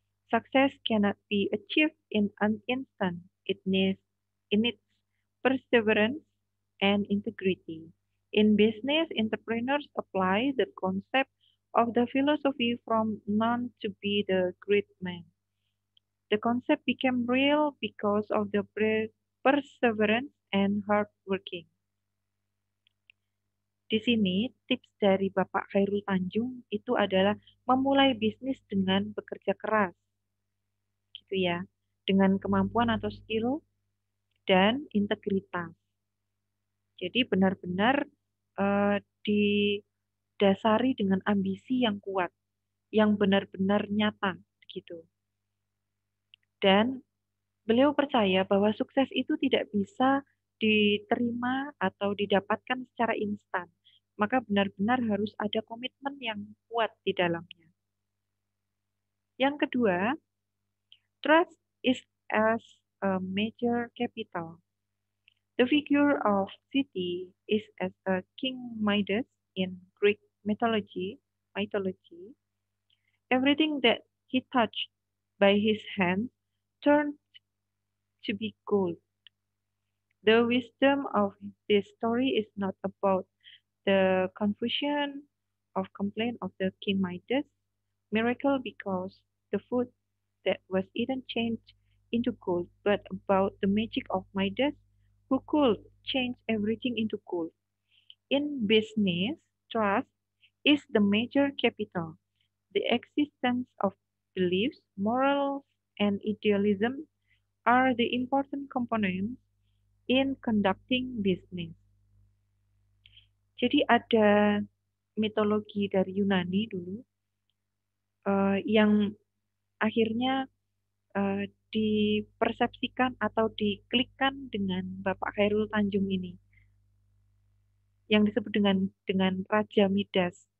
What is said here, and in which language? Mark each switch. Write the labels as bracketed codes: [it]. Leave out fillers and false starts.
[en] Success cannot be achieved in an instant. It needs perseverance and integrity. In business, entrepreneurs apply the concept of the philosophy from none to be the great man. The concept became real because of the perseverance and hard working. [id] Di sini, tips dari Bapak Khairul Tanjung itu adalah memulai bisnis dengan bekerja keras, gitu ya, dengan kemampuan atau skill dan integritas. Jadi benar-benar didasari dengan ambisi yang kuat, yang benar-benar nyata, gitu. Dan beliau percaya bahwa sukses itu tidak bisa diterima atau didapatkan secara instan. Maka benar-benar harus ada komitmen yang kuat di dalamnya. Yang kedua, [en] trust is as a major capital. The figure of City is as a King Midas in Greek mythology. Everything that he touched by his hand turned to be gold. The wisdom of this story is not about the confusion of complaint of the King Midas miracle because the food that was eaten changed into gold, but about the magic of Midas who could change everything into gold. In business, trust is the major capital. The existence of beliefs, morals, and idealism are the important components in conducting business. [id] Jadi ada mitologi dari Yunani dulu yang akhirnya dipersepsikan atau diklikkan dengan Bapak Khairul Tanjung ini, yang disebut dengan Raja Midas.